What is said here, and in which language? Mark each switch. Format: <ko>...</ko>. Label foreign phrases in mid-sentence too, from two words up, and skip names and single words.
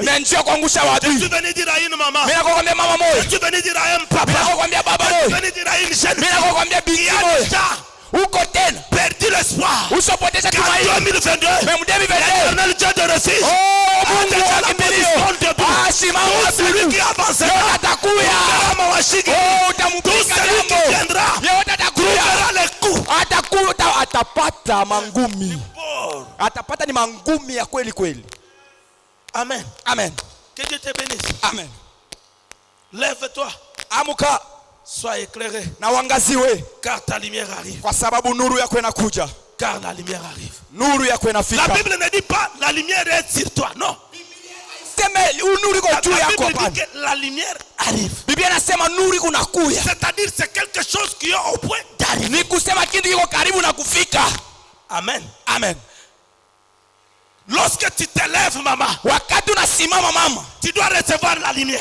<fr>Je suis venu dire à une maman, je suis venu dire à un papa, je suis venu dire à une jeune fille qui a déjà perdu l'espoir. En 2022, l'éternel Dieu de refuge a déjà la position debout. Tout celui qui avancera tout celui qui viendra trouvera les coups.</fr> <sw>Atapata mangumi. Atapata ni mangumi ya kweli kweli. Amen. Amen.</sw> <fr>Que Dieu te bénisse. Amen. Lève-toi.</fr> <sw>Amuka.</sw> <fr>Sois éclairé.</fr> <sw>Na uangaziwe.</sw> <fr>Car ta lumière arrive.</fr> <sw>Kwa sababu nuru yako inakuja.</sw> <fr>Car la lumière arrive.</fr> <sw>Nuru yako inafika.</sw> <fr>La Bible ne dit pas la lumière est sur toi. Non. La Bible dit que la lumière arrive. C'est-à-dire c'est quelque chose qui est au point d'arriver. Amen. Amen. Lorsque tu te lèves, maman, tu dois recevoir la lumière.</fr>